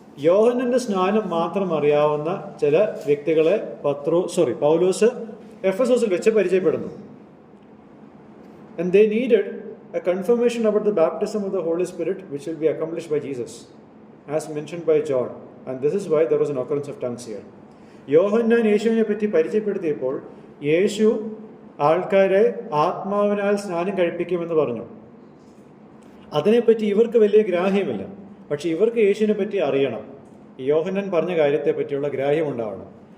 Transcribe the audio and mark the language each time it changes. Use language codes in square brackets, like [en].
[ml] യോഹന്നന്റെ സ്നാനം മാത്രം അറിയാവുന്ന ചില വ്യക്തികളെ പൗലോസ് എഫെസോസിൽ വെച്ച് പരിചയപ്പെടുന്നു. [en] And they needed a confirmation about the baptism of the Holy Spirit which will be accomplished by Jesus, as mentioned by John. And this is why there was an occurrence of tongues here. [ml] യോഹന്നാൻ യേശുവിനെ പറ്റി പരിചയപ്പെടുത്തിയപ്പോൾ യേശു ആൾക്കാരെ ആത്മാവിനാൽ സ്നാനം കഴിപ്പിക്കുമെന്ന് പറഞ്ഞു. അതിനെപ്പറ്റി ഇവർക്ക് വലിയ ഗ്രാഹ്യമില്ല. പക്ഷെ ഇവർക്ക് യേശുവിനെ പറ്റി അറിയണം. യോഹന്നാൻ പറഞ്ഞ കാര്യത്തെ പറ്റിയുള്ള ഗ്രാഹ്യം ഉണ്ടാവണം.